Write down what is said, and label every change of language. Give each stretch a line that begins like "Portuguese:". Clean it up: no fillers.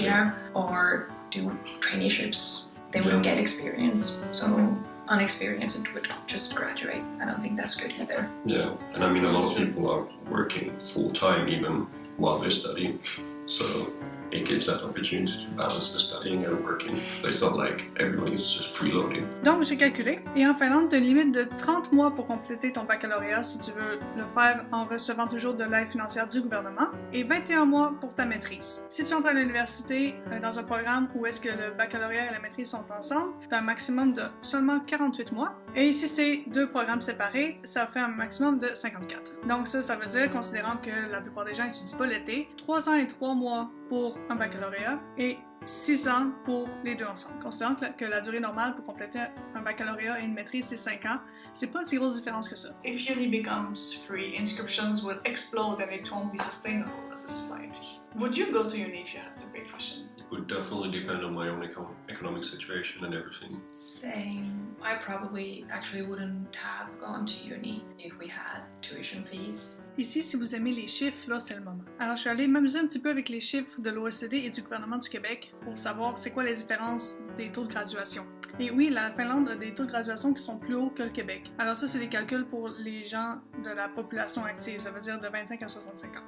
English: yeah, or do traineeships. They wouldn't get experience, so unexperienced would just graduate. I don't think that's good either. Yeah, and I mean, a lot of people are working full-time even while they're studying, so it gives that opportunity to balance the studying and working. So it's not like everybody's just freeloading.
French: Donc, j'ai calculé, et en Finlande, tu as une limite de 30 mois pour compléter ton baccalauréat si tu veux le faire en recevant toujours de l'aide financière du gouvernement, et 21 mois pour ta maîtrise. Si tu entres à l'université dans un programme où est-ce que le baccalauréat et la maîtrise sont ensemble, tu as un maximum de seulement 48 mois, et si c'est deux programmes séparés, ça fait un maximum de 54. Donc ça veut dire, considérant que la plupart des gens n'étudient pas l'été, 3 ans et 3 mois pour un baccalauréat et 6 ans pour les deux ensemble. Considérant que la durée normale pour compléter un baccalauréat et une maîtrise, c'est 5 ans, c'est pas une si grosse différence que ça.
English: If uni becomes free, inscriptions would explode and it won't be sustainable as a society. Would you go to uni if you had to pay tuition? It would definitely depend on my own economic situation and everything. Same. I probably actually wouldn't have gone to uni if we had tuition fees.
French: Ici, si vous aimez les chiffres, là, c'est le moment. Alors, je suis allée m'amuser un petit peu avec les chiffres de l'OECD et du gouvernement du Québec pour savoir c'est quoi les différences des taux de graduation. Et oui, la Finlande a des taux de graduation qui sont plus hauts que le Québec. Alors ça, c'est des calculs pour les gens de la population active, ça veut dire de 25 à 65 ans.